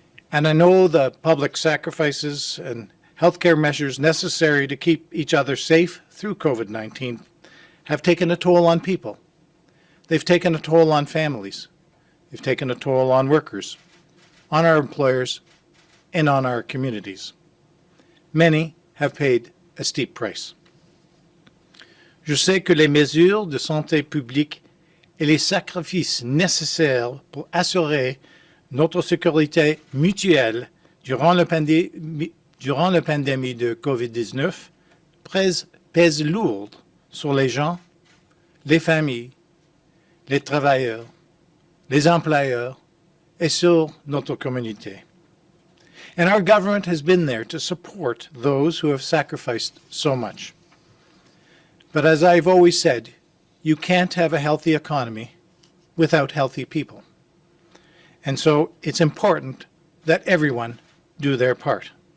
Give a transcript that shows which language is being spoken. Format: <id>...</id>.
<en>And I know the public sacrifices and healthcare measures necessary to keep each other safe through COVID-19 have taken a toll on people. They've taken a toll on families. They've taken a toll on workers, on our employers, and on our communities. Many have paid a steep price.</en> <fr>Je sais que les mesures de santé publique et les sacrifices nécessaires pour assurer notre sécurité mutuelle durant la pandémie de COVID-19 pèsent lourd sur les gens, les familles, les travailleurs, les employeurs, et sur notre communauté.</fr> <en>And our government has been there to support those who have sacrificed so much. But as I've always said, you can't have a healthy economy without healthy people. And so it's important that everyone do their part.</en>